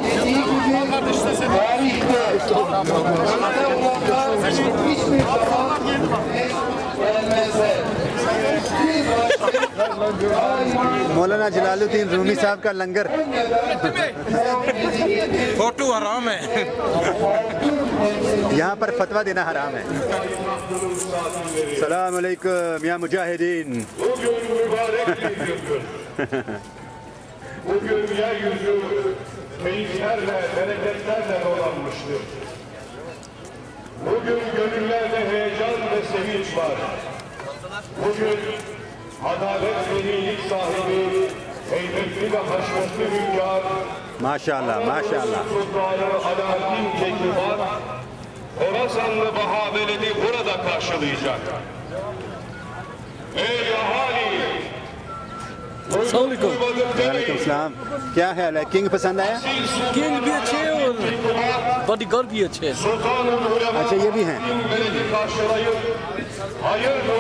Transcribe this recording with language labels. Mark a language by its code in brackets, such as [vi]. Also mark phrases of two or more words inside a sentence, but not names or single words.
[ur] مولانا جلال الدین رومی صاحب کا لنگر، فوٹو حرام ہے، یہاں پر فتویٰ دینا حرام ہے۔ [ar] السلام علیکم یا مجاہدین۔ [tr] Bugün yeryüzü keyiflerle, bereketlerle dolanmıştır. Bugün gönüllerde heyecan ve sevinç var. Bugün adalet ve iyilik sahibi, heybetli ve haşmetli hünkâr, [ar] ماشاءاللہ ماشاءاللہ۔ [tr] Sultanı Alaaddin Keykubat, Horasanlı Bahaveledi burada karşılayacak. Ey ahali! [ar] السلام علیکم۔ وعلیکم السلام، [ur] کیا خیال ہے؟ کنگ پسند آیا؟ کنگ بھی اچھے ہیں اور باڈی گارڈ بھی اچھے ہیں۔ اچھا یہ بھی ہیں۔